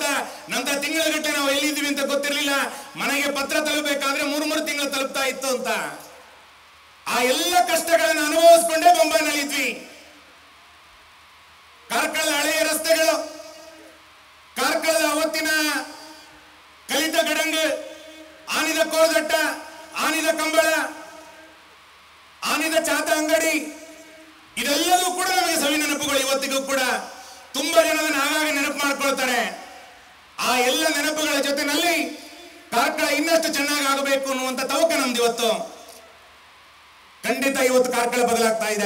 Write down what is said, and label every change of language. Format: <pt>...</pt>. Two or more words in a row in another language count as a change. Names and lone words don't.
<kn>ನಂತರ ತಿಂಗಳಗಟ್ಟಲೆ ನಾವು ಎಲ್ಲಿದ್ದೀವಿ ಅಂತ ಗೊತ್ತಿರಲಿಲ್ಲ. ಮನೆಗೆ ಪತ್ರ ತಲುಪಬೇಕಾದ್ರೆ 3 ತಿಂಗಳು ತಲುಪ್ತಾ ಇತ್ತು ಅಂತ. ಆ ಎಲ್ಲ ಕಷ್ಟಗಳನ್ನು ಅನುಭವಿಸ್ಕೊಂಡೇ ಬೊಂಬೈನಲ್ಲಿ ಇದ್ವಿ. ಕಾರ್ಕಳದ ಹಳೆಯ ರಸ್ತೆಗಳು, ಕಾರ್ಕಳದ ಅವತ್ತಿನ ಕಲಿತ ಗಡಂಗು,</kn> <tcy>ಆನಿದ ಕೋಳದಟ್ಟ, ಆನಿದ ಕಂಬಳ, ಆನಿದ ಚಾತ ಅಂಗಡಿ,</tcy> <kn>ಇದೆಲ್ಲವೂ ಕೂಡ ನಮಗೆ ಸವಿ ನೆನಪುಗಳು. ಇವತ್ತಿಗೂ ಕೂಡ ತುಂಬಾ ಜನ ಆಗಾಗ ನೆನಪು ಮಾಡ್ಕೊಳ್ತಾರೆ. ಆ ಎಲ್ಲ ನೆನಪುಗಳ ಜೊತೆನಲ್ಲಿ ಕಾರ್ಕಳ ಇನ್ನಷ್ಟು ಚೆನ್ನಾಗಿ ಆಗಬೇಕು ಅನ್ನುವಂತ ತವಕ ನಮ್ದು ಇವತ್ತು. ಖಂಡಿತ ಇವತ್ತು ಕಾರ್ಕಳ ಬದಲಾಗ್ತಾ ಇದೆ.</kn>